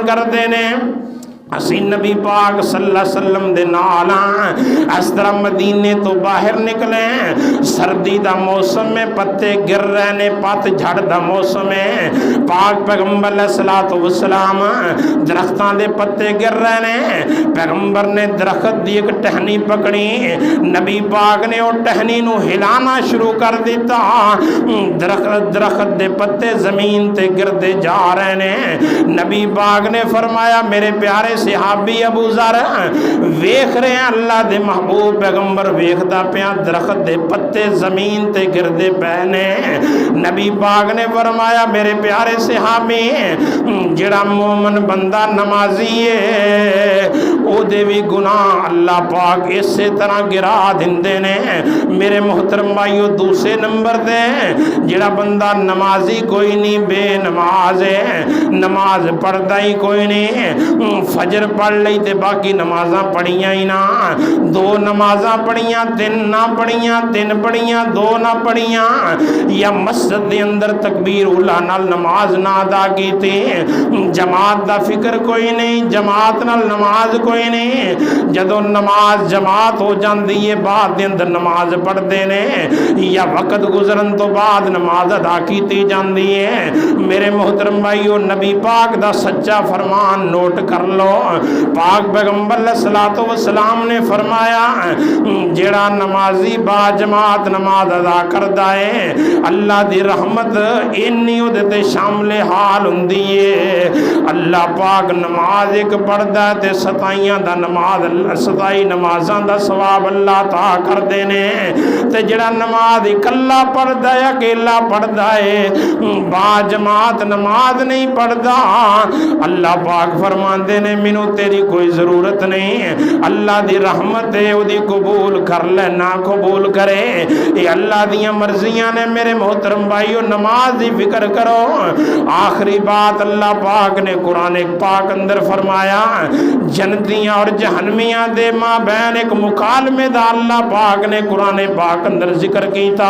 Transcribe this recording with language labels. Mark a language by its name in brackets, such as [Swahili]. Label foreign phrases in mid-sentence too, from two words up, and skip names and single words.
[Punjabi] کر دینے اسی نبی پاک [Arabic] صلی اللہ علیہ وسلم [Punjabi] دے نال اس طرح مدینے تو باہر نکلے، سردی دا موسم میں پتے گر رہے نے، پت جھڑ دا موسم ہے، پاک پیغمبر [Arabic] علیہ الصلوۃ والسلام [Punjabi] درختاں دے پتے گر رہے نے، پیغمبر نے درخت دی ایک ٹہنی پکڑی، نبی پاک نے وہ ٹہنی نو ہلانا شروع کر دیتا، درخت دے پتے زمین تے گردے جا رہے نے۔ نبی پاک نے فرمایا میرے پیارے صحابی ابو ذر ویکھ رہے ہیں اللہ دے محبوب پیغمبر ویکھدا پیا درخت دے پتے زمین تے گردے پے نے۔ نبی پاک نے فرمایا میرے پیارے صحابی جڑا مومن بندہ نمازی ہے او دے بھی گناہ اللہ پاک اسی طرح گرا دیندے نے۔ میرے محترم بھائیو دوسرے نمبر دے جڑا بندہ نمازی کوئی نہیں بے نماز ہے، نماز پڑھدا ہی کوئی نہیں، فجر پڑھ لئی تے باقی نمازاں پڑھیاں ہی نہ، 2 نمازاں پڑھیاں 3 نہ پڑھیاں، 3 پڑھیاں 2 نہ پڑھیاں، یا مسجد دے اندر تکبیر اولا نال نماز نہ ادا کیتی، جماعت دا فکر کوئی نہیں، جماعت نال نماز کوئی نہیں، جدوں نماز جماعت ہو جاندی ہے بعد دے اندر نماز پڑھدے نے یا وقت گزرن تو بعد نماز ادا کیتی جاندی ہے۔ میرے محترم بھائیو نبی پاک دا سچا فرمان نوٹ کر لو، پاک پیغمبر [Arabic] علیہ الصلوۃ والسلام [Punjabi] نے فرمایا جڑا نمازی با جماعت نماز ادا کردا ہے اللہ دی رحمت اینی او دے شامل حال ہوندی ہے۔ اللہ پاک نماز ایک پڑھدا تے 27 دا نماز 27 نمازاں دا ثواب اللہ عطا کر دینے، تے جڑا نماز اکلا پڑھدا ہے اکیلا پڑھدا ہے با جماعت نماز نہیں پڑھدا اللہ پاک فرماندے نے مینوں تیری کوئی ضرورت نہیں، اللہ دی رحمت ہے او دی قبول کر لے نہ قبول کرے یہ اللہ دیاں مرضیاں نے۔ میرے محترم بھائیو نماز دی فکر کرو۔ آخری بات اللہ پاک نے قرآن پاک اندر فرمایا جنتیاں اور جہنمیاں دے ماں بین ایک مکالمے دا اللہ پاک نے قرآن پاک اندر ذکر کیتا۔